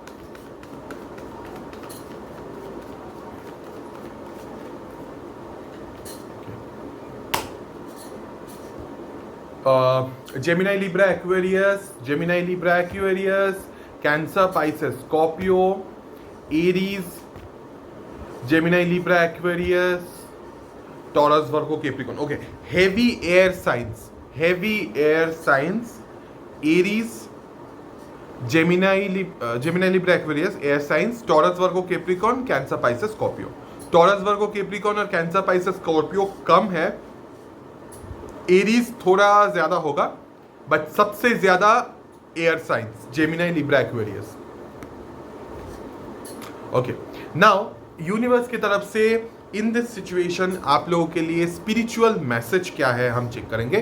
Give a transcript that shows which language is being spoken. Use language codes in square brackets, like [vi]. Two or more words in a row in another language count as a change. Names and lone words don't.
[en] Gemini, Libra, Aquarius, Cancer, Pisces, Scorpio, Aries, Gemini, Libra, Aquarius, Taurus, Virgo, Capricorn. Okay, heavy air signs, Aries, Gemini, Libra, Aquarius, air signs, Taurus, Virgo, Capricorn, Cancer, Pisces, Scorpio. [hi] Taurus, Virgo, Capricorn और Cancer, Pisces, Scorpio कम है, एरीज थोड़ा ज्यादा होगा, बट सबसे ज्यादा [en] air signs [hi] जेमिनी, लिब्रा, एक्वेरियस। [en] okay, now universe [hi] की तरफ से [en] in this situation [hi] आप लोगों के लिए [en] spiritual message [hi] क्या है हम चेक करेंगे।